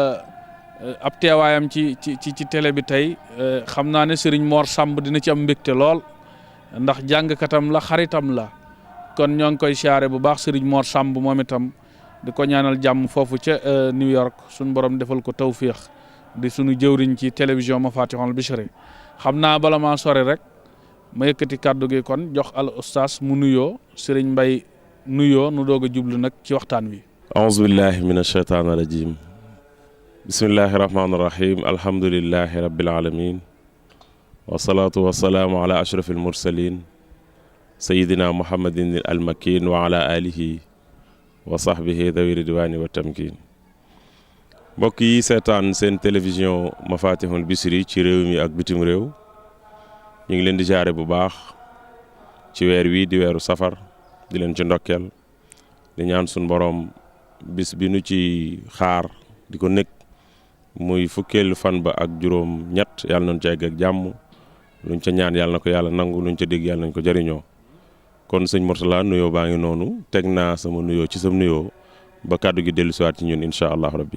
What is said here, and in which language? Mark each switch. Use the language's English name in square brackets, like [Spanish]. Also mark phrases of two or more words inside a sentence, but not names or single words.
[Wolof] ab teewaayam ci télé bi tey xam naa ne Serigne Mor Samb dina ci am mbégte lool ndax jàngkatam la xaritam la kon ñoo ngi koy siyaare bu baax Serigne Mor Samb moom itam di ko ñaanal jàmm foofu ca New York suñu borom defal ko tawfiix di sunu jëwriñ ci télévision Mafatihul Bichri xam naa bala maa sori rek ma yëkkati kàddu gi kon jox al oustaz mu nuyoo Serigne Mbaye nuyoo nu doog a jublu nag ci waxtaan wi. [Arabic] أعوذ بالله من الشيطان الرجيم بسم الله الرحمن الرحيم الحمد لله رب العالمين والصلاة والسلام على أشرف المرسلين سيدنا محمد المكين وعلى آله وصحبه ذوي الرضوان والتمكين [Wolof] mbokk yi seetaan seen télévision Mafatihul Bichri ci réew mi ak bitim réew ñu ngi leen di jaare bu baax ci weer wi di weeru safar di leen ci ndokkeel di ñaan suñ borom bis bi nu ci xaar di ko nekk muy fukkeelu fan ba ak juróom ñett yàlla nañu ci egg ak jàmm luñ ca ñaan yàlla na ko yàlla nangu luñ ca dégg yàlla nañ ko jëriñoo kon sëñ Mourtala nuyoo baa ngi noonu teg naa sama nuyoo ci sam nuyoo ba kàddu gi dellu siwaat ci ñun [Arabic] إن شاء الله ربي.